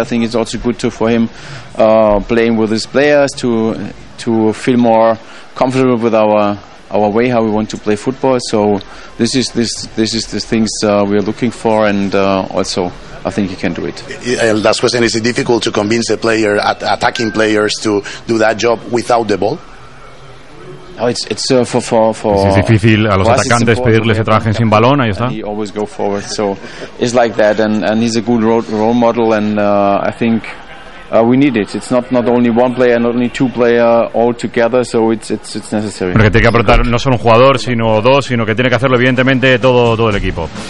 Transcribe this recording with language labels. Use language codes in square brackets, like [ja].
[en] I think it's also good too for him playing with his players to feel more comfortable with our way how we want to play football. So this is the things we are looking for, and also I think he can do it. Last question: is it difficult to convince a player, attacking players, to do that job without the ball? No, it's for. [es] Es difícil a los atacantes pedirles que trabajen sin balón. Ahí está. [en] He always go forward, so it's like that, and he's a good role model, and I think we need it. It's not only one player, not only two player all together. So it's necessary. [es] Porque tiene que aportar no solo un jugador, sino dos, sino que tiene que hacerlo evidentemente todo el equipo.